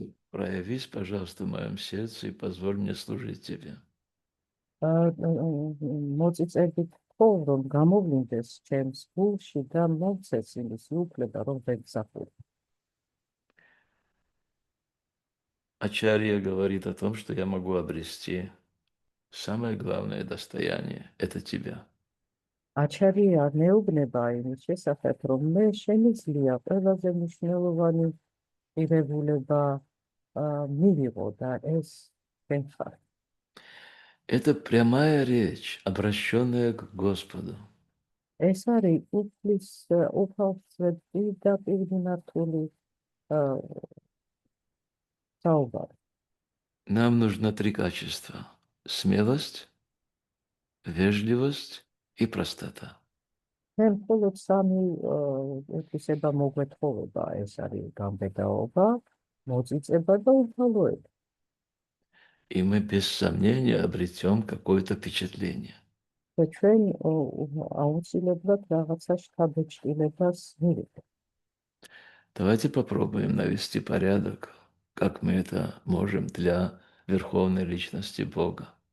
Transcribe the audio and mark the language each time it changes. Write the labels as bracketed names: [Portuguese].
[Russian] Проявись, пожалуйста, в моем сердце и позволь мне служить тебе. [Georgian] მოწიწებით ხო, რომ გამოვლინდეს ჩემს გულში და მომცეს იმის უფლება, რომ ვემსახურე. [Russian] Ачарья говорит о том, что я могу обрести самое главное достояние – это тебя. [Georgian] აჩარია მეუბნება იმის შესახებ, რომ მე შემიძლია ყველაზე მნიშვნელოვანი ღირებულება მივიღო და ეს შენ ხარ. [Russian] Это прямая речь, обращенная к Господу. [Georgian] ეს არის უფალს პირდაპირ მიმართული საუბარი. [Russian] Нам нужно три качества – смелость, вежливость и простота. [Georgian] მე მხოლოდ სამი უთვისება მოგვეთხოვება, ეს არის გამბედაობა, მოწიწება და უფალოება. [Russian] И мы без сомнения обретем какое-то впечатление. [Georgian] და ჩვენ აუცილებლად რაღაცა შთაბეჭდილებას მივიღებთ. [Russian] Давайте попробуем навести порядок, как мы это можем для Верховной Личности Бога.